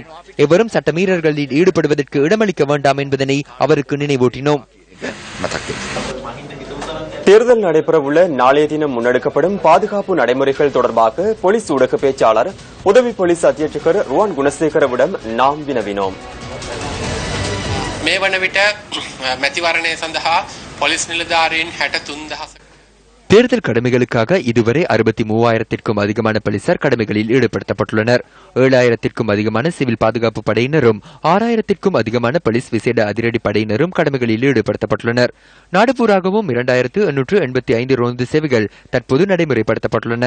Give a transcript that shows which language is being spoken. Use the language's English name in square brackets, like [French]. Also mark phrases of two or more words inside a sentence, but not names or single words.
[Tamil] எவரும் சட்டமீறல்களில் ஈடுபடுவதற்கு இடமளிக்க வேண்டாம் என்பதனை அவருக்கு நினைவூட்டினோம். தேர்தல் நடைபெறவுள்ள நாளைய தினம் முன்னெடுக்கப்படும் பாதுகாப்பு நடைமுறைகள் தொடர்பாக போலீஸ் ஊடக பேச்சாளர் உதவி போலீஸ் அத்தியட்சகர் ருவான் குணசேகரவிடம் நாம் வினவினோம். [Sinhala] මේ වන විට මැතිවරණය සඳහා පොලිස් නිලධාරීන් 63,000 [Tamil] தேர்தல் கடமைகளுக்காக இதுவரை 63,000க்கும் அதிகமான போலீசார் கடமைகளில் ஈடுபடுத்தப்பட்டுள்ளனர். 7,000க்கும் அதிகமான சிவில் பாதுகாப்பு படையினரும் 6,000க்கும் அதிகமான போலீஸ் விசேட அதிரடி படையினரும் கடமைகளில் ஈடுபடுத்தப்பட்டுள்ளனர். நாடுபூராகவும் 2,885 ரோந்து சேவைகள் தற்போது நடைமுறைப்படுத்தப்பட்டுள்ளன.